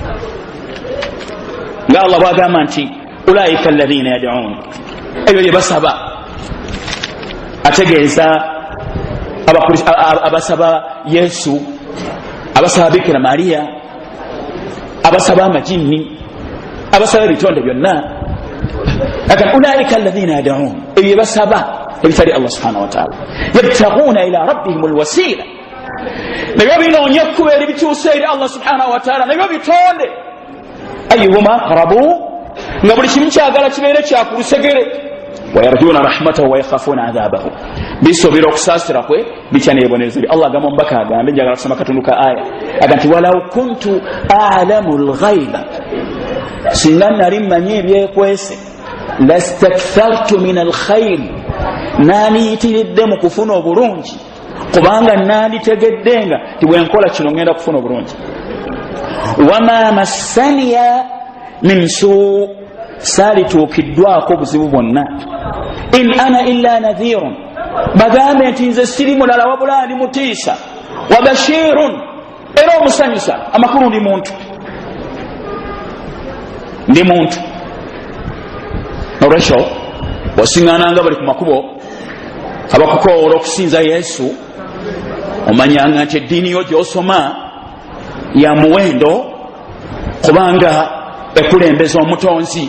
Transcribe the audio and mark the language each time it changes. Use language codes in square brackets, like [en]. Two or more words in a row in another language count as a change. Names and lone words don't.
[lg] Nga Allah bw'agamba nti [ar] أولئك الذين يدعون, [lg] ebyo bye basaba, ategeeza abasaba Yesu, abasaba Bikira Maria, abasaba amajinni, abasaba ebitonde byonna. [ar] لكن أولئك الذين يدعون, [lg] ebyo basaba ebitali [ar] الله سبحانه وتعالى يبتغون إلى ربهم الوسيلة, [lg] nebyo binoonya ekkubo eribituusa eri [ar] الله سبحانه وتعالى, [lg] nebyo bitonde [ar] أيهم أقرب, [lg] nga buli kimu kyagala kibeere kyakulusegere. [ar] ويرجون رحمته ويخافون عذابه, [lg] bisobera okusaasira kwe bitya n'ebibonerezo bye. Allah agamba omubaka agambe, njagala kusoma katundu ka aya aga nti [ar] ولو كنت أعلم الغيب, [lg] singa nali mmanyi ebyekwese, [ar] لاستكثرت من الخير, [lg] nandiyitiridde mu kufuna obulungi, kubanga nanditegeddenga ti bwenkola kino ngenda kufuna obulungi. [ar] وما مسني من سوء, [lg] saalituukiddwako buzibu bwonna. [ar] إن أنا إلا نذير, [lg] bagambe nti nze siri mulala wabula ndi mutiisa. [ar] وبشير, [lg] era omusanyusa amakulu ndi muntu. Olwekyo bw'osiŋŋaananga bali ku makubo abakukoowola okusinza Yesu, omanyanga nti eddiini yo gy'osoma ya muwendo, kubanga ekulembeza omutonzi.